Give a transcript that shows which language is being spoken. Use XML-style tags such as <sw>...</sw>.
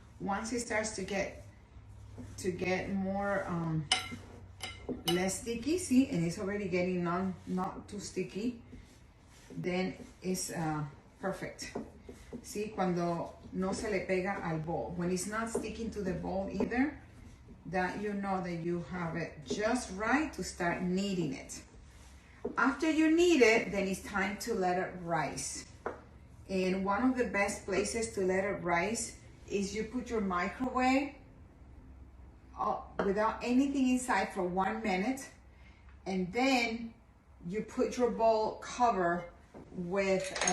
<en>Once it starts to get more, less sticky, see, and it's already getting not too sticky, then it's perfect.</en> <es>See, cuando no se le pega al bowl.</es> <en>When it's not sticking to the bowl either, that you know that you have it just right to start kneading it. After you knead it, then it's time to let it rise. And one of the best places to let it rise is you put your microwave without anything inside for 1 minute, and then you put your bowl cover with</en>